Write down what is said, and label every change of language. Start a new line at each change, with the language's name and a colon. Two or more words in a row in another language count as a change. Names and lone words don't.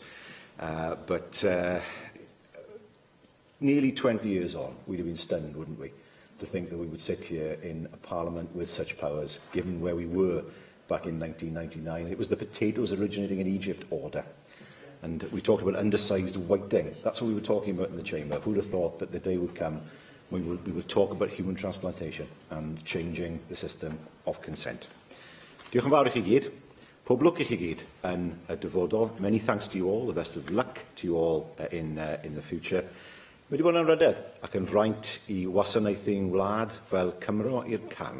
English: But nearly 20 years on, we'd have been stunned, wouldn't we, to think that we would sit here in a parliament with such powers, given where we were back in 1999. It was the potatoes originating in Egypt order. And we talked about undersized whiting. That's what we were talking about in the chamber. Who would have thought that the day would come when we would talk about human transplantation and changing the system of consent.
Welsh: Diolch yn fawr I chi gyd. Pob lwc I chi gyd yn y dyfodol.
English: Many thanks to you all. The best of luck to you all in the future.
Welsh: Mae wedi bod yn ryddedd ac yn fraint I wasanaethu'n wlad fel Cymro i'r can.